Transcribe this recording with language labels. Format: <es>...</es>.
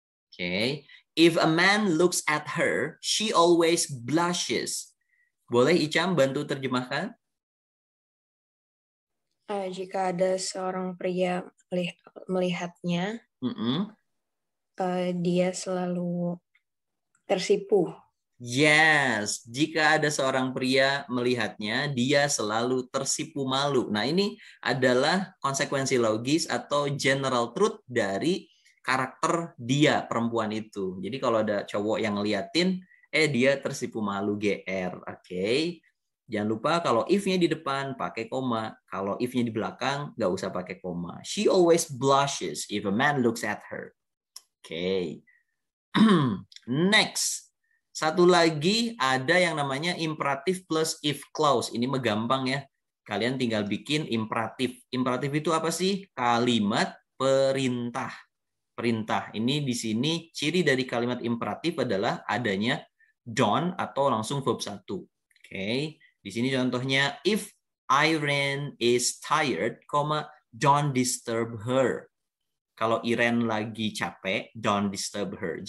<en>Oke, if a man looks at her, she always blushes.</en> <id>Boleh Icam bantu terjemahkan? Jika ada seorang pria melihatnya, dia selalu tersipu. Yes, jika ada seorang pria melihatnya, dia selalu tersipu malu. Nah, ini adalah konsekuensi logis atau general truth dari karakter dia, perempuan itu. Jadi kalau ada cowok yang ngeliatin, dia tersipu malu, GR. Oke. Jangan lupa kalau if-nya di depan pakai koma. Kalau if-nya di belakang, nggak usah pakai koma.</id> <en>She always blushes if a man looks at her. Oke. Next.</en> <id>Satu lagi ada yang namanya imperatif plus if clause. Ini menggampang ya. Kalian tinggal bikin imperatif. Imperatif itu apa sih? Kalimat perintah. Perintah. Ini di sini ciri dari kalimat imperatif adalah adanya don't atau langsung verb 1. Oke. Di sini contohnya</id> <en>if Irene is tired, don't disturb her.</en> <id>Kalau Irene lagi capek,</id> <en>don't disturb her.</en>